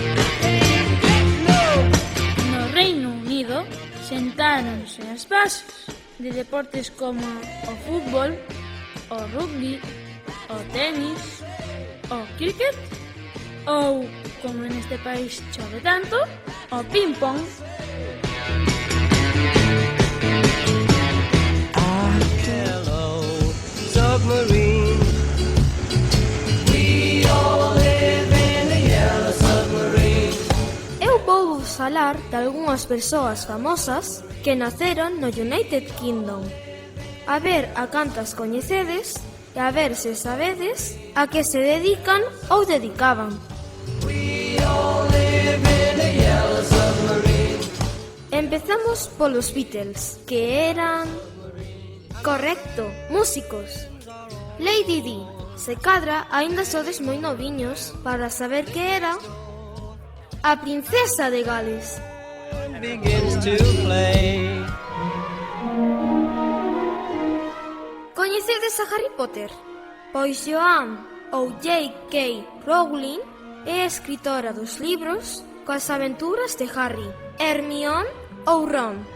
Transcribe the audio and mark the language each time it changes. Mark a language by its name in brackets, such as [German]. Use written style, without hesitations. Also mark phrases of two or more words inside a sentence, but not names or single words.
[Galician] No Reino Unido sentáronse as bases de deportes como o fútbol, o rugby, o tenis, o cricket ou, como neste país chove tanto, o ping-pong. [English] Hello, submarine. We all live in a yellow submarine. [Galician] Eu vou vos falar de algunhas persoas famosas que naceron no United Kingdom. A ver a cantas coñecedes e a ver se sabedes a que se dedican ou dedicaban. [English] We all live in a yellow submarine. [Galician] Empezamos polos Beatles, que eran... Correcto, músicos. Lady Di, se cadra aínda sodes moi noviños para saber que era a princesa de Gales. [English] Begins to play. [Galician] Coñecedes a Harry Potter? Pois Joan ou J.K. Rowling é a escritora dos libros coas aventuras de Harry, Hermione ou Ron.